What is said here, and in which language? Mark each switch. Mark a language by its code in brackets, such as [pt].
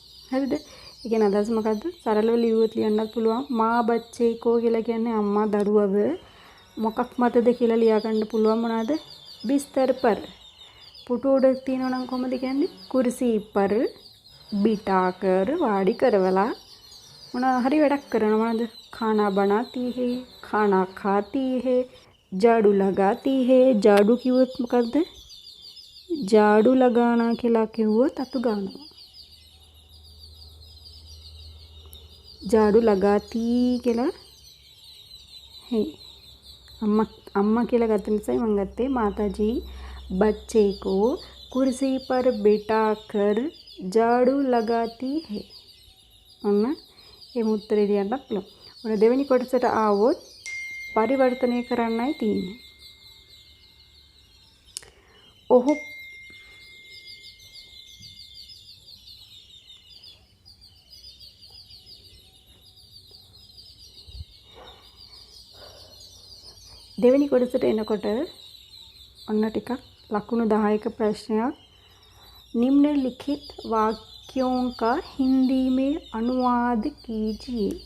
[si] හරිද? ඒ කියන්නේ අදහස මොකද්ද? සරලව ලියුවොත් ලියන්නත් පුළුවන්. [hi] माँ बच्चे को [si] කියලා කියන්නේ අම්මා දරුවව මොකක් මතද කියලා ලියා ගන්න පුළුවන්. මොනවාද? [hi] बिस्तर पर. [si] පුටු උඩ තියෙනවා නම් කොහොමද කියන්නේ? [hi] कुर्सी पर बिठा कर [si] වාඩි කරවලා මොනවා හරි වැඩක් කරනවා. මොනවාද? [hi] खाना बनाती है, खाना खाती है, झाड़ू लगाती है. [si] झाड़ू කිව්වොත් මොකද්ද? झाड़ू लगाना කියලා කිව්වොත් අතු ගන්නවා. [hi] झाड़ू लगाती කියලා है. अम्मा [si] කියලා ගත්ත නිසා මම ගත්තේ [hi] माताजी बच्चे को कुर्सी पर बिठा कर झाड़ू लगाती है. [si] ඔන්න එහෙම උත්තරේ ලියන්න පුළුවන්. ඔන්න දෙවෙනි කොටසට ආවොත් පරිවර්තනය කරන්නයි තියෙන්නේ. ඔහු දෙවෙනි කොටසට එනකොට ඔන්න ටිකක් ලකුණු 10ක ප්‍රශ්නයක්. [hi] निम्नलिखित वाक्यों का हिंदी में अनुवाद कीजिए.